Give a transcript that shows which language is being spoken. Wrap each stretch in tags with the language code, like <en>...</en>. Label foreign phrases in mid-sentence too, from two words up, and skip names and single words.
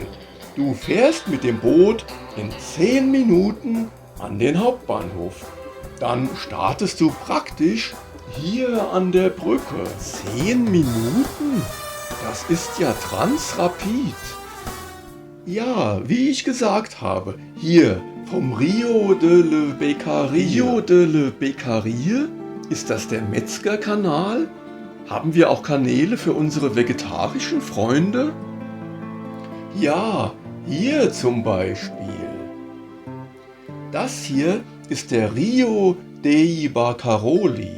<de>Du fährst mit dem Boot in 10 Minuten an den Hauptbahnhof. Dann startest du praktisch hier an der Brücke. 10 Minuten? Das ist ja Transrapid. Ja, wie ich gesagt habe, hier vom Rio delle Beccarie. Rio delle Beccarie? Ist das der Metzgerkanal? Haben wir auch Kanäle für unsere vegetarischen Freunde? Ja, hier zum Beispiel. Das hier ist der Rio dei Barcaroli.</de>